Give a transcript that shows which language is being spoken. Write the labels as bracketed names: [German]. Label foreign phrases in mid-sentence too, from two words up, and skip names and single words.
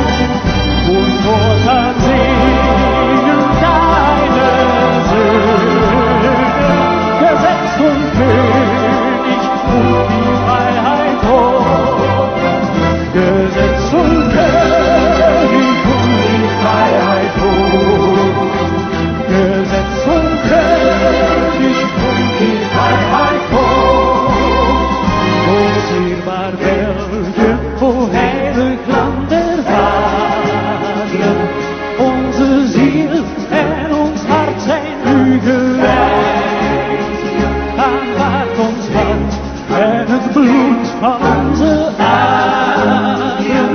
[German] Und Mutter singen deine Söhne, Gesetz und König und die Freiheit hoch. Gesetz und König und die Freiheit hoch. Gesetz und König und die Freiheit hoch. [Dutch] O sierbaar België, o heilig Land der Vader, onze ziel en ons hart zijn u gewijd. Aanvaard ons hart en het bloed van onze aderen.